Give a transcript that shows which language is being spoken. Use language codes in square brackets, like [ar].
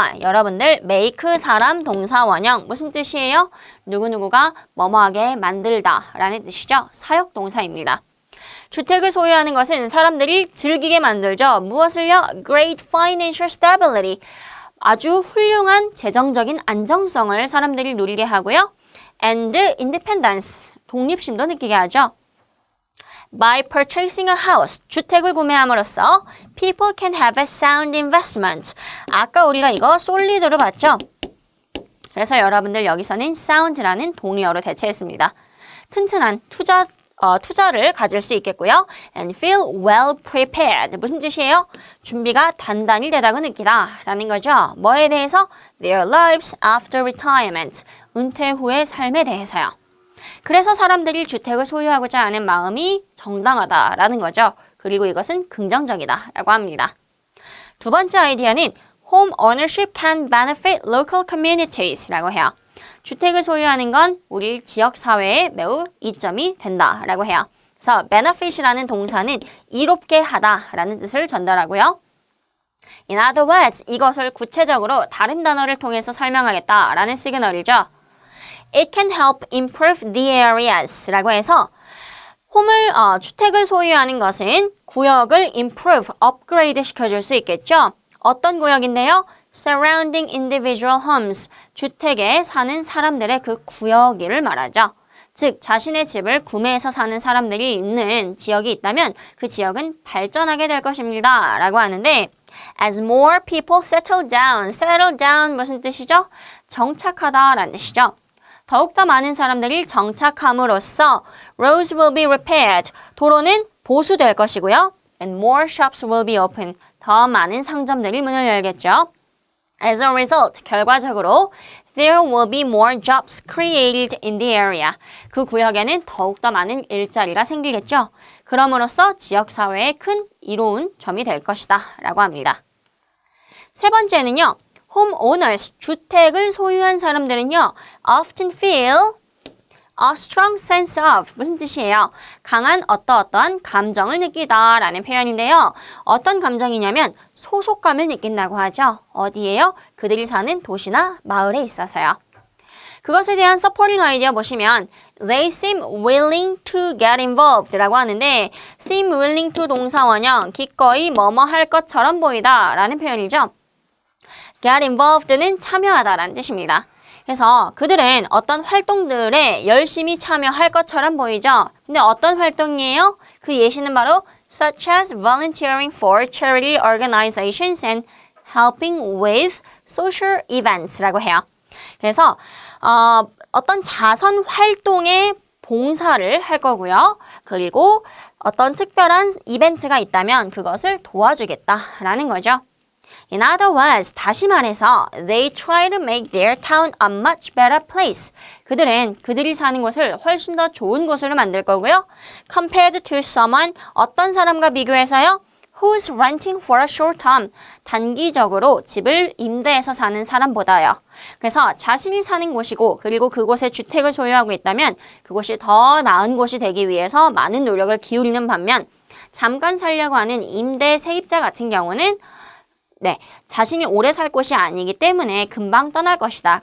[ko] 여러분들 make 사람 동사 원형 무슨 뜻이에요? 누구누구가 뭐뭐하게 만들다 라는 뜻이죠. 사역 동사입니다. 주택을 소유하는 것은 사람들이 즐기게 만들죠. 무엇을요? [en] Great financial stability. [ko] 아주 훌륭한 재정적인 안정성을 사람들이 누리게 하고요. And independence, 독립심도 느끼게 하죠. [en] By purchasing a house, 주택을 구매함으로써 people can have a sound investment. [ko] 아까 우리가 이거 solid로 봤죠? 그래서 여러분들 여기서는 sound라는 동의어로 대체했습니다. 튼튼한 투자를 가질 수 있겠고요. [en] And feel well prepared. 무슨 뜻이에요? [ko] 준비가 단단히 되다고 느끼다 라는 거죠. 뭐에 대해서? Their lives after retirement. 은퇴 후의 삶에 대해서요. 그래서 사람들이 주택을 소유하고자 하는 마음이 정당하다라는 거죠. 그리고 이것은 긍정적이다라고 합니다. [en] 두 번째 아이디어는 Home ownership can benefit local communities라고 해요. [ko] 주택을 소유하는 건 우리 지역 사회에 매우 이점이 된다라고 해요. 그래서 benefit이라는 동사는 이롭게 하다라는 뜻을 전달하고요. In other words, 이것을 구체적으로 다른 단어를 통해서 설명하겠다라는 시그널이죠. It can help improve the areas 라고 해서 주택을 소유하는 것은 구역을 improve, 업그레이드 시켜줄 수 있겠죠. 어떤 구역인데요? Surrounding individual homes, 주택에 사는 사람들의 그 구역을 말하죠. 즉, 자신의 집을 구매해서 사는 사람들이 있는 지역이 있다면 그 지역은 발전하게 될 것입니다. [en] 라고 하는데 As more people settle down 무슨 뜻이죠? [ko] 정착하다라는 뜻이죠. 더욱더 많은 사람들이 정착함으로써 roads will be repaired, 도로는 보수될 것이고요. [en] And more shops will be open, 더 많은 상점들이 문을 열겠죠. As a result, 결과적으로 there will be more jobs created in the area. [ko] 그 구역에는 더욱더 많은 일자리가 생기겠죠. 그럼으로써 지역사회에 큰 이로운 점이 될 것이다 라고 합니다. 세 번째는요. homeowners, 주택을 소유한 사람들은요. [en] often feel a strong sense of, 무슨 뜻이에요? [ko] 강한 어떠한 감정을 느끼다 라는 표현인데요. 어떤 감정이냐면 소속감을 느낀다고 하죠. 어디에요? 그들이 사는 도시나 마을에 있어서요. 그것에 대한 서포팅 아이디어 보시면 They seem willing to get involved 라고 하는데 seem willing to 동사원형 기꺼이 뭐뭐 할 것처럼 보이다 라는 표현이죠. Get involved는 참여하다 라는 뜻입니다. 그래서 그들은 어떤 활동들에 열심히 참여할 것처럼 보이죠. 근데 어떤 활동이에요? [en] 그 예시는 바로 such as volunteering for charity organizations and helping with social events 라고 해요. [ko] 그래서 어떤 자선 활동에 봉사를 할 거고요. 그리고 어떤 특별한 이벤트가 있다면 그것을 도와주겠다라는 거죠. [en] In other words, 다시 말해서 they try to make their town a much better place. [ko] 그들은 그들이 사는 곳을 훨씬 더 좋은 곳으로 만들 거고요. [en] Compared to someone, 어떤 사람과 비교해서요? Who's renting for a short term. [ko] 단기적으로 집을 임대해서 사는 사람보다요. 그래서 자신이 사는 곳이고 그리고 그곳에 주택을 소유하고 있다면 그곳이 더 나은 곳이 되기 위해서 많은 노력을 기울이는 반면 잠깐 살려고 하는 임대 세입자 같은 경우는 자신이 오래 살 곳이 아니기 때문에 금방 떠날 것이다.